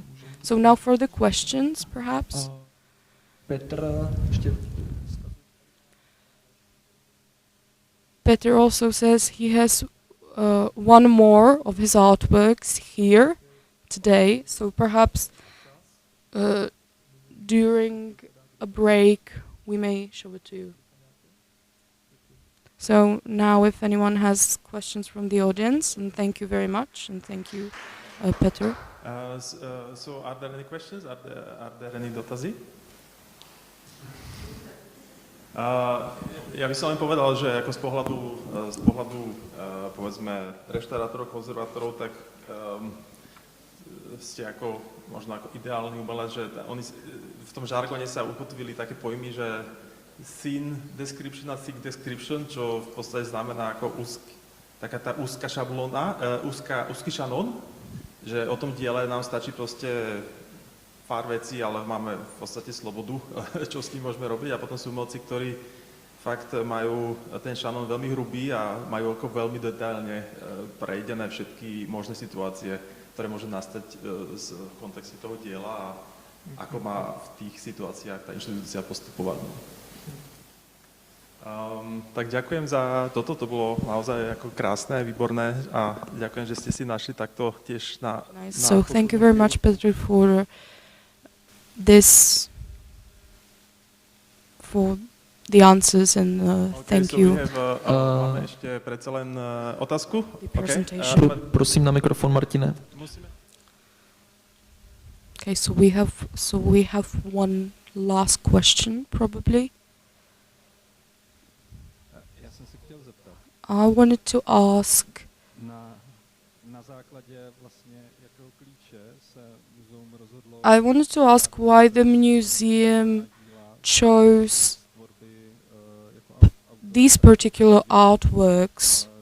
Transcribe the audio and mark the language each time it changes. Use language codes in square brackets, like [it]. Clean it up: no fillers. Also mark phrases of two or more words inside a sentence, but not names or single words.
[en] So now for the questions, perhaps. Petr also says he has one more of his artworks here today, so perhaps during a break we may show it to you. So now if anyone has questions from the audience, and thank you very much, and thank you, Petr. So are there any questions? Are there any dotazy? [sk] Ja by som len povedal, že ako z pohľadu povedzme reštaurátorov, konzervátorov, tak ste ako možno ako ideálny umelec, že oni v tom žargone sa ukotvili také pojmy, že [en] scene description [sk] a [en] thick description, [sk] čo v podstate znamená ako taká tá úzka šablóna, úzky šanón, že o tom diele nám stačí proste pár vecí, ale máme v podstate slobodu, čo s tým môžeme robiť, a potom sú umelci, ktorí fakt majú ten šanón veľmi hrubý a majú ako veľmi detailne prejdené všetky možné situácie, ktoré môžu nastať z kontextu toho diela a ako má v tých situáciách tá inštitúcia postupovať. Tak ďakujem za toto, to bolo naozaj ako krásne, výborné a ďakujem, že ste si našli takto tiež na... [en] So thank you very much, Petr, for the answers, and thank you. [sk] Máme ešte predsa len otázku. Prosím na mikrofon, Martine. [en] Okay, so we have one last question, probably. I wanted to ask, why the museum chose these particular artworks